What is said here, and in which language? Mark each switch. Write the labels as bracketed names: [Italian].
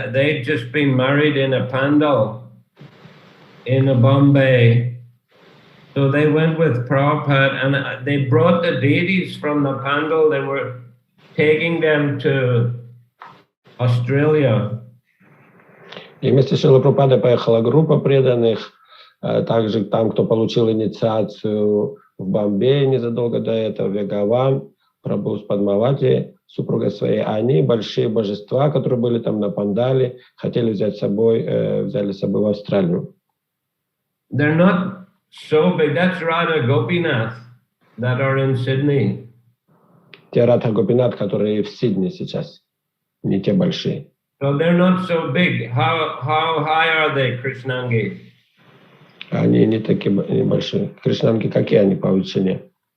[English] They'd just been married in a pandal in Bombay. So they went with Prabhupada and they brought the deities from the pandal. They were taking them to Australia. [Russian] И вместе с Шрилой Прабхупадой поехала группа преданных, также там, кто получил инициацию в Бомбее незадолго до этого, Вегаван, Прабху с Падмавати, супругой своей, они, большие божества, которые были там на пандале, хотели взяли с собой в Австралию. [English] They're not so big. That's Radha Gopinath that are in Sydney. [Russian] Те Радха Гопинат, которые в Сидней сейчас, не те большие. [English] So they're not so big. How high are they, Krishnangi? [Russian] Они не такие небольшие. Кришнанги какие они по величине?